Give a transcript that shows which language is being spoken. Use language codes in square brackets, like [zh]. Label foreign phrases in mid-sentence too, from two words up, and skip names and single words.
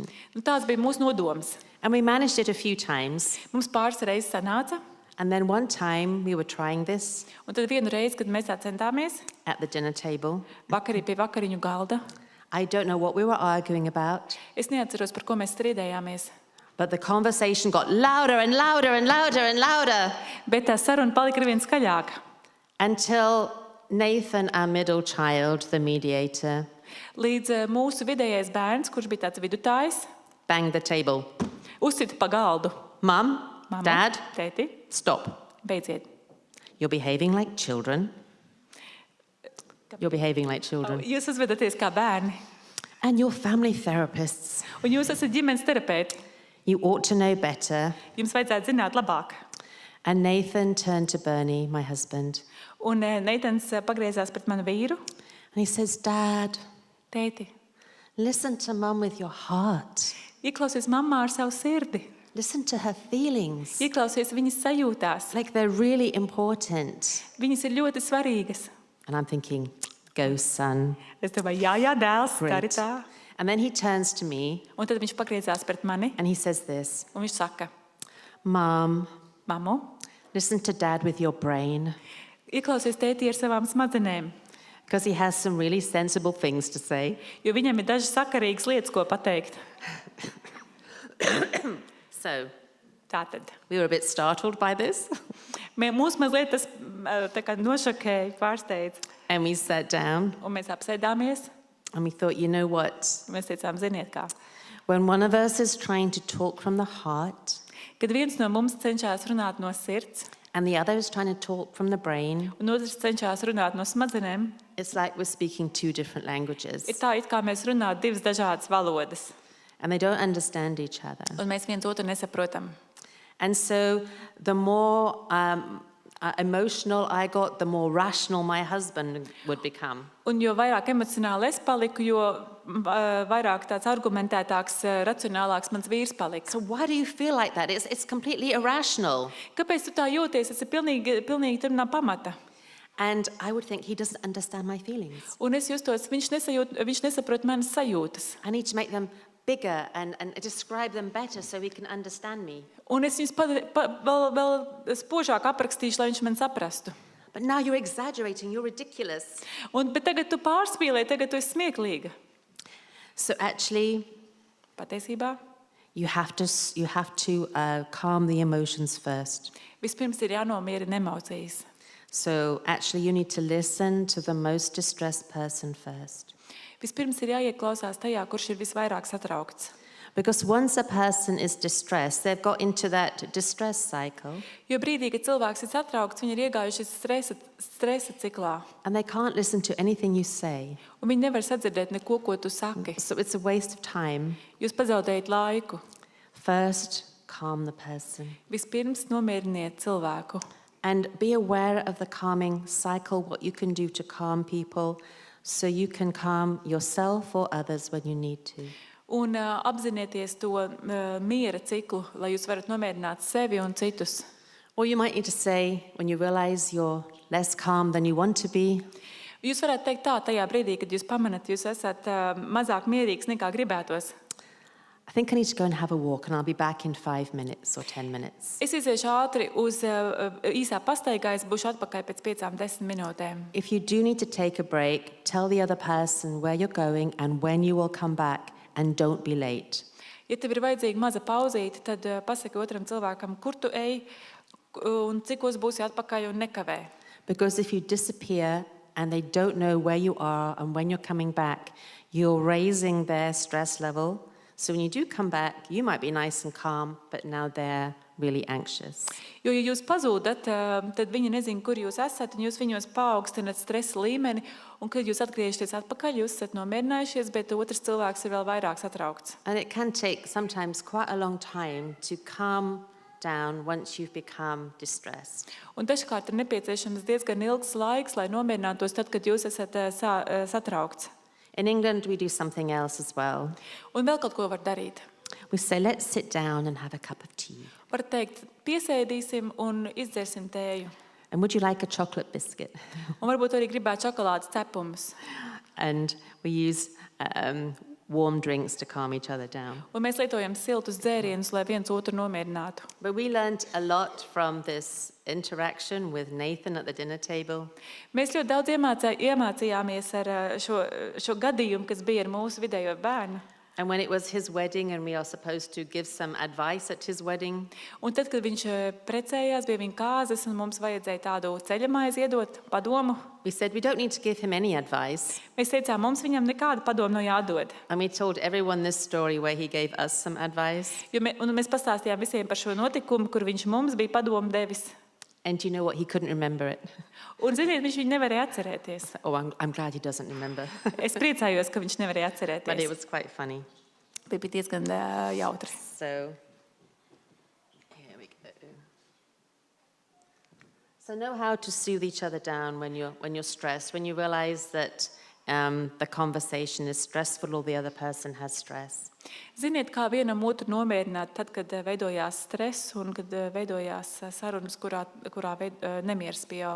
[lv] Un tāds bija mūsu nodoms. [en] And we managed it a few times. [lv] Mums pāris reizes sanāca, [en] And then one time we were trying this [lv] un tad vienu reizi, kad mēs tā centāmies, [en] at the dinner table. [lv] vakarī pie vakariņu galda, [en] I don't know what we were arguing about, [lv] es neatceros, par ko mēs strīdējāmies. [en] but the conversation got louder and louder and louder and louder [lv] Bet tā saruna palika arvien skaļāka. [en] until Nathan, our middle child, the mediator, [lv] Līdz mūsu vidējais bērns, kurš bija tāds vidutājs, [en] banged the table. [lv] uzsita pa galdu. [en] Mum, [lv] Mama, [en] Dad, [lv] tēti, [en] stop. [lv] beidziet. [en] You're behaving like children. You're behaving like children. [lv] Jūs uzvedaties kā bērni, [en] And you're family therapists. [lv] un jūs esat ģimenes terapeiti. [en] You ought to know better. [lv] Jums vajadzētu zināt labāk. [en] And Nathan turned to Bernie, my husband, [lv] Un Neitans pagriezās pret manu vīru. [en] and he says, Dad, [lv] Tēti, [en] listen to Mum with your heart. [lv] ieklausies mammā ar savu sirdi. [en] Listen to her feelings. [lv] Ieklausies viņas sajūtās. [en] Like they're really important. [lv] Viņas ir ļoti svarīgas. [en] And I'm thinking, go, son. [lv] Es domāju, jā, dēls, tā arī [en] Great. [lv] tā. [en] And then he turns to me [lv] Un tad viņš pagriezās pret mani, [en] and he says this, [lv] un viņš saka, [en] Mum, [lv] mammu, [en] listen to Dad with your brain. [lv] ieklausies tēti ar savām smadzenēm, [en] Because he has some really sensible things to say. [lv] jo viņam ir dažas sakarīgas lietas, ko pateikt. [en] So [lv] Tātad. [en] we were a bit startled by this. [lv] Mūs mazliet tas tā kā nošokēja, pārsteidz. [en] And we sat down [lv] Un mēs apsēdāmies, [en] and we thought, you know what? [lv] un mēs teicām, ziniet kā. [en] When one of us is trying to talk from the heart [lv] Kad viens no mums cenšas runāt no sirds, [en] and the other is trying to talk from the brain, [lv] un otrs cenšas runāt no smadzenēm, [en] it's like we're speaking two different languages. [lv] ir tā, it kā mēs runātu divas dažādas valodas, [en] And they don't understand each other. [lv] un mēs viens otru nesaprotam. [en] And so the more emotional I got, the more rational my husband would become. [lv] Un jo vairāk emocionāli es paliku, jo vairāk tāds argumentētāks, racionālāks mans vīrs palika. [en] So why do you feel like that? It's completely irrational. [lv] Kāpēc tu tā jūties? Tas ir pilnīgi tur nav pamata. [en] And I would think he doesn't understand my feelings. [lv] Un es justos, viņš nesaprot manas sajūtas. [en] I need to make them bigger and describe them better so he can understand me. [lv] Un es viņus vēl spožāk aprakstīšu, lai viņš man saprastu. [en] But now you're exaggerating, you're ridiculous. [lv] Bet tagad tu pārspīlē, tagad tu esi smieklīga. [en] So actually, [lv] Patiesībā, [en] you have to calm the emotions first. [lv] vispirms ir jānomierina emocijas. [en] So actually, you need to listen to the most distressed person first. [lv] Vispirms ir jāieklausās tajā, kurš ir visvairāk satraukts. [en] Because once a person is distressed, they've got into that distress cycle, [lv] Jo brīdī, kad cilvēks ir satraukts, viņi ir iegājuši stresa ciklā. [en] and they can't listen to anything you say. [lv] Un viņi nevar sadzirdēt neko, ko tu saki. [en] So it's a waste of time. [lv] Jūs pazaudējat laiku. [en] First, calm the person. [lv] Vispirms nomieriniet cilvēku. [en] And be aware of the calming cycle, what you can do to calm people, so you can calm yourself or others when you need to. [lv] Un apzinieties to miera ciklu, lai jūs varat nomierināt sevi un citus. [en] Or you might need to say, when you realize you're less calm than you want to be, [lv] Jūs varētu teikt tā, tajā brīdī, kad jūs pamanat, jūs esat mazāk mierīgs nekā gribētos. [en] I think I need to go and have a walk, and I'll be back in 5 minutes or 10 minutes. [lv] Es iziešu ātri uz īsā pastaigā, es būšu atpakaļ pēc 5-10 minūtēm. [en] If you do need to take a break, tell the other person where you're going and when you will come back, and don't be late. [lv] Ja tev ir vajadzīga maza pauzīte, tad pasaki otram cilvēkam, kur tu ej un cikos būsi atpakaļ un nekavē. [en] Because if you disappear and they don't know where you are and when you're coming back, you're raising their stress level. So when you do come back, you might be nice and calm, but now they're really anxious. [lv] Jo, ja jūs pazūdat, tad viņi nezina, kur jūs esat, un jūs viņos paaugstinat stresa līmeni, un kad jūs atgriežaties atpakaļ, jūs esat nomierinājušies, bet otrs cilvēks ir vēl vairāk satraukts. [en] And it can take sometimes quite a long time to calm down once you've become distressed. [lv] Un dažkārt ir nepieciešams diezgan ilgs laiks, lai nomierinātos tad, kad jūs esat satraukts. [en] In England, we do something else as well. [lv] Un vēl kaut ko var darīt. [en] We say, let's sit down and have a cup of tea. [lv] Var teikt, piesēdīsim un izdzersim tēju. [en] And would you like a chocolate biscuit? [lv] Un varbūt arī gribētu čokolādes cepumus. [en] And we use warm drinks to calm each other down. [lv] Un mēs lietojam siltus dzērienus, lai viens otru nomierinātu. [en] But we learned a lot from this interaction with Nathan at the dinner table. [lv] Mēs ļoti daudz iemācījāmies ar šo gadījumu, kas bija ar mūsu vidējo bērnu. [en] And when it was his wedding and we are supposed to give some advice at his wedding, [lv] Un tad, kad viņš precējās, bija viņa kāzas, un mums vajadzēja tādu ceļamaizi iedot, padomu. [en] we said we don't need to give him any advice. [lv] Mēs teicām, mums viņam nekāda padoma nav jādod. [en] And we told everyone this story where he gave us some advice. [lv] Un mēs pastāstījām visiem par šo notikumu, kur viņš mums bija padomu devis. [en] And do you know what? He couldn't remember it. [lv] Un, ziniet, viņš viņu nevarēja atcerēties. [en] Oh, I'm glad he doesn't remember. [lv] Es priecājos, ka viņš nevarēja [en] But it [lv] atcerēties. [en] was quite funny. [lv] Bija diezgan jautri. [en] So, here we go. So know how to soothe each other down when you're stressed, when you realize that the conversation is stressful or the other person has stress. [lv] Ziniet, kā vienam otru nomierināt, tad, kad veidojās stress un kad veidojās sarunas, kurā nemieris pieaug.